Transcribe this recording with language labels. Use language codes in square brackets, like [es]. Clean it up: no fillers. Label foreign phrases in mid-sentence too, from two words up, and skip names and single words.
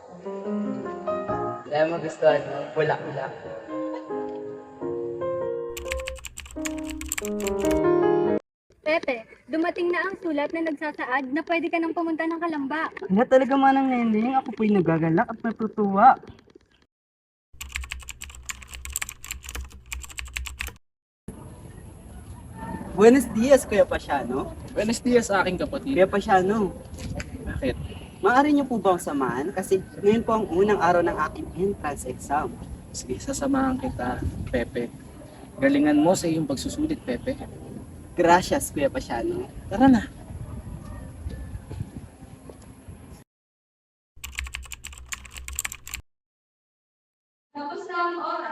[tl] Kaya magustuhan mo, pula-pula. Pepe, dumating na ang sulat na nagsasaad na pwede ka nang pumunta ng Kalamba. Kaya talaga manang nending, ako po'y nagagalak at natutuwa. [es] Buenos dias, Kuya Pasyano. Buenos dias, [tl] aking kapatid. Kuya Pasyano, Bakit? maaari niyo po bang samahan? Kasi ngayon po ang unang araw ng aking [en] entrance exam. [tl] Sige, sasamahan kita, Pepe. Galingan mo sa iyong pagsusulit, Pepe. Gracias, Kuya Pasyano. Tara na. Tapos na ang oras.